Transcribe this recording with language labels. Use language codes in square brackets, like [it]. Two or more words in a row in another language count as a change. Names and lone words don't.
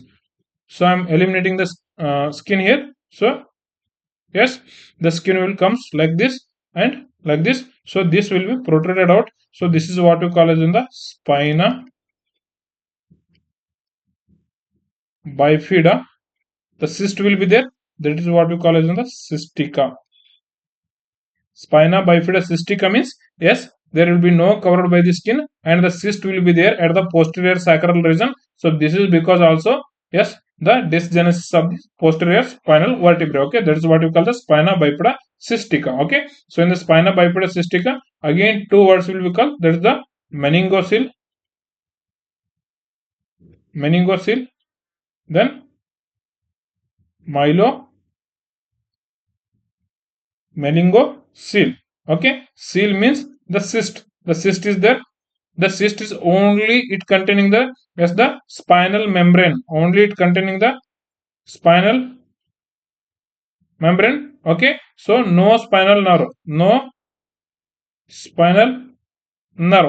[en] So I'm eliminating the skin here. So yes, the skin will comes like this and like this. So this will be protruded out. So this is what we call as in the spina bifida. The cyst will be there. That is what we call as in the cystica. Spina bifida cystica means, yes, there will be no covered by the skin and the cyst will be there at the posterior sacral region. So this is because also, yes, the dysgenesis of the posterior spinal vertebrae. Okay, that is what we call the spina bifida cystica. Okay, so in the spina bifida cystica, again two words will be called. That is the meningocele, meningocele, then mylo meningocele. Okay, cele means the cyst. The cyst is there. The cyst is only it containing the, yes, the spinal membrane. Only it containing the spinal membrane. Okay, so no spinal nerve. No spinal nerve.